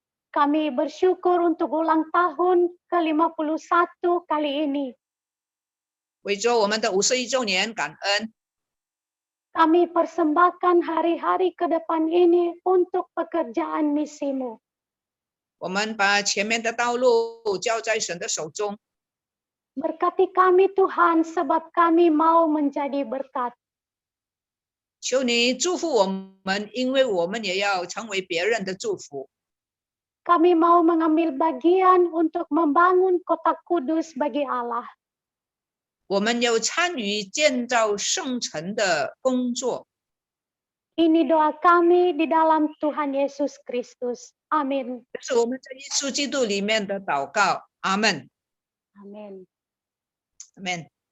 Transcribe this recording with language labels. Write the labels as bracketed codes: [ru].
[id] Kami bersyukur untuk ulang tahun ke-51 kali ini. [zh] 为着我们的51周年感恩， [id] Kami persembahkan hari-hari ke depan ini untuk pekerjaan misimu. [zh] 我们把前面的道路交在神的手中。 [id] Berkati kami Tuhan sebab kami mau menjadi berkat. [zh] 求你祝福我们，因为我们也要成为别人的祝福。 [id] Kami mau mengambil bagian untuk membangun kota kudus bagi Allah. [zh] 我们要参与建造圣城的工作。 [id] Ini doa kami di dalam Tuhan Yesus Kristus. Amin. [zh] 这是我们在耶稣基督里面的祷告。阿门， [id] Amin. [zh] 阿门。